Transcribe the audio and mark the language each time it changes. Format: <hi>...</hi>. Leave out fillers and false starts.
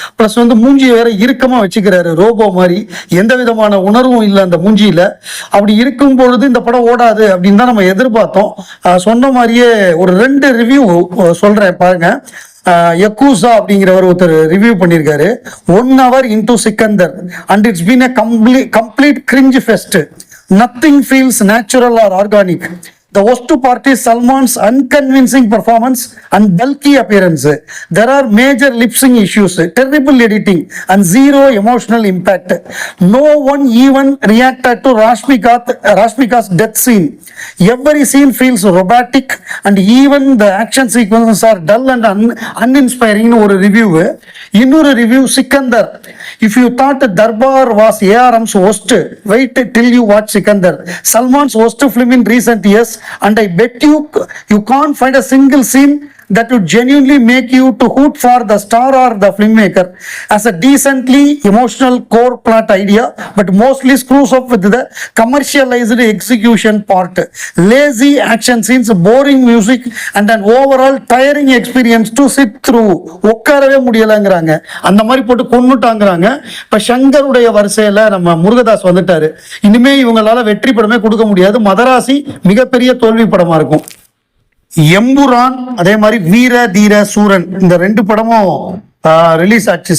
<ta>Plus வந்து மூஞ்சி வேற இறுக்கமா வச்சுக்கிறாரு, ரோபோ மாதிரி. எந்த விதமான உணர்வும் இல்லை அந்த மூஞ்சியில. அப்படி இருக்கும் பொழுது இந்த படம் ஓடாது அப்படின்னு தான் நம்ம எதிர்பார்த்தோம். சொன்ன மாதிரியே ஒரு 2 ரிவ்யூ சொல்றேன் பாருங்க. யக்கூசா அப்படிங்கிறவர் ஒருத்தர் ரிவ்யூ பண்ணியிருக்காரு.</ta> <en>1 hour into Sikandar and it's been a complete cringe fest. Nothing feels natural or organic. The worst part is Salman's unconvincing performance and bulky appearance. There are major lip sync issues, terrible editing, and zero emotional impact. No one even reacted to Rashmika's death scene. Every scene feels robotic, and even the action sequences are dull and uninspiring.</en> <ta>ஒரு review. இன்னொரு review Sikandar.</ta> <en>If you thought Darbar was ARM's worst, wait till you watch Sikandar. Salman's worst film in recent years, and I bet you can't find a single scene that would genuinely make you to hoot for the star or the filmmaker. As a decently emotional core plot idea, but mostly screws up with the commercialized execution part. Lazy action scenes, boring music, and an overall tiring experience to sit through.</en> <ta>உட்காரவே முடியலங்கிறாங்க. அந்த மாதிரி போட்டு கொன்னுட்டாங்கிறாங்க. இப்ப சங்கருடைய வரிசையில நம்ம முருகதாஸ் வந்துட்டாரு. இனிமே இவங்களால வெற்றி படமே கொடுக்க முடியாது. மதராசி மிகப்பெரிய தோல்வி படமா இருக்கும். எம்புரான், அதே மாதிரி வீர தீர சூரன், இந்த 2 படமும் ரிலீஸ் ஆச்சு.</ta>